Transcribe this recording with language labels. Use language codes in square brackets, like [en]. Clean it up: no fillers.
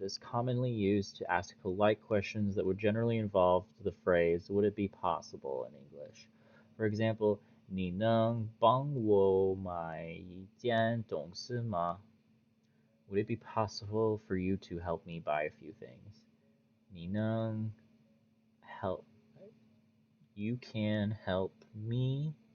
[en] It is commonly used to ask polite questions that would generally involve the phrase, would it be possible in English? [zh] For example, 你能帮我买一件东西吗? [en] Would it be possible for you to help me buy a few things? [zh] 你能 [en] help, you can help me